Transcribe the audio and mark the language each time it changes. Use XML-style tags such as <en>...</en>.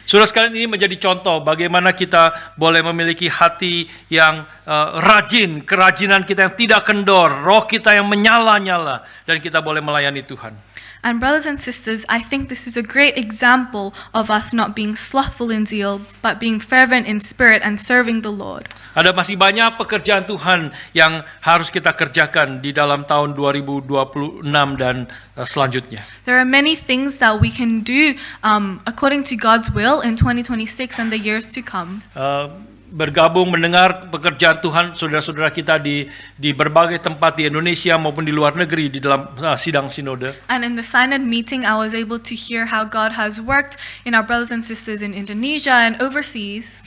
<id>Saudara sekalian, ini menjadi contoh bagaimana kita boleh memiliki hati yang rajin, kerajinan kita yang tidak kendor, roh kita yang menyala-nyala, dan kita boleh melayani Tuhan.</id> <en>And brothers and sisters, I think this is a great example of us not being slothful in zeal, but being fervent in spirit and serving the Lord.</en> <id>Ada masih banyak pekerjaan Tuhan yang harus kita kerjakan di dalam tahun 2026 dan selanjutnya.</id> <en>There are many things that we can do according to God's will in 2026 and the years to come.</en> <id>Bergabung mendengar pekerjaan Tuhan saudara-saudara kita di berbagai tempat di Indonesia maupun di luar negeri di dalam sidang sinode.</id> <en>And in the synod meeting, I was able to hear how God has worked in our brothers and sisters in Indonesia and overseas.</en>